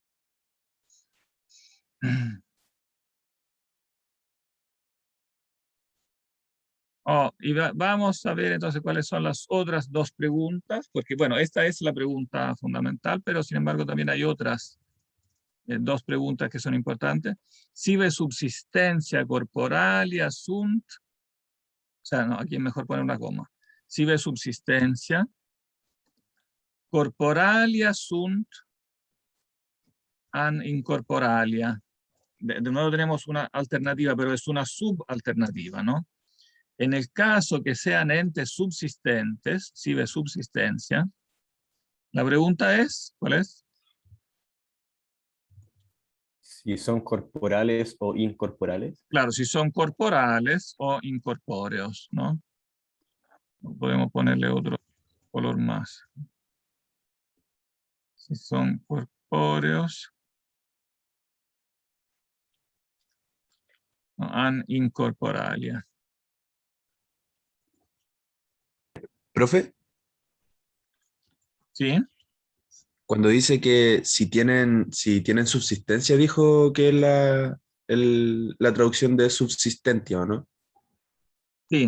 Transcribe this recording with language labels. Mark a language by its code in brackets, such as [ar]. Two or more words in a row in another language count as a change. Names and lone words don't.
[es] Y vamos a ver entonces cuáles son las otras dos preguntas, porque bueno, esta es la pregunta fundamental, pero sin embargo también hay otras dos preguntas que son importantes. [la] Sive subsistencia corporalia sunt, [es] o sea, no, aquí es mejor poner una coma. [la] Sive subsistencia corporalia sunt an incorporalia. [es] De nuevo tenemos una alternativa, pero es una subalternativa, ¿no? En el caso que sean entes subsistentes, [la] sive subsistencia, [es] la pregunta es, ¿cuál es? Si son corporales o incorporales. Claro, si son corporales o incorpóreos, ¿no? Podemos ponerle otro color más. Si son corpóreos o [la] an incorporalia. [es] Profe, ¿Sí? cuando dice que si tienen subsistencia, dijo que es la traducción de subsistencia, ¿o no? Sí.